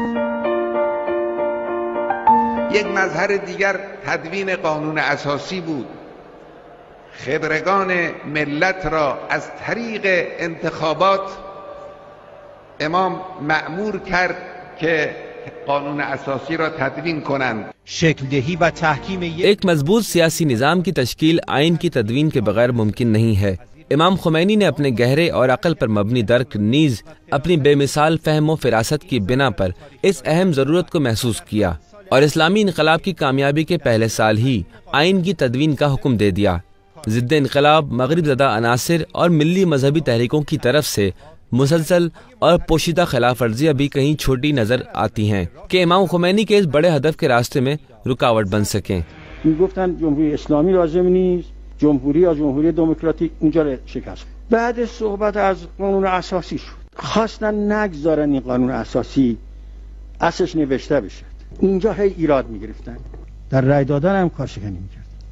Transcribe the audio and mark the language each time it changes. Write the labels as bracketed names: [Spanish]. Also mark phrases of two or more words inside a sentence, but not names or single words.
[Persian] یک مظهر دیگر تدوین قانون اساسی بود. خبرگان ملت را از طریق انتخابات امام مأمور کرد که قانون اساسی را تدوین کنند. شکل دهی و تحکیم [Urdu] ایک مضبوط سیاسی نظام کی تشکیل آئین کی تدوین کے بغیر ممکن نہیں ہے. امام خمینی نے اپنے گہرے اور عقل پر مبنی درک نیز اپنی بے مثال فہم و فراست کی بنا پر اس اہم ضرورت کو محسوس کیا اور اسلامی انقلاب کی کامیابی کے پہلے سال ہی آئین کی تدوین کا حکم دے دیا. ضد انقلاب مغرب زدہ عناصر اور ملی مذہبی تحریکوں کی طرف سے مسلسل اور پوشیدہ خلاف ورزیاں بھی کہیں چھوٹی نظر آتی ہیں کہ امام خمینی کے اس بڑے ہدف کے راستے میں رکاوٹ بن سکیں. [Persian] میگفتن جمهوری اسلامی لازم نیست، جمهوری یا جمهوری دموکراتیک اونجا رو شکست. بعد صحبت از قانون اساسی شد، خواستن نگذارن این قانون اساسی اصلش نوشته بشه. اینجا هی ایراد میگرفتن، در رای دادن هم کارشکنی میکردن.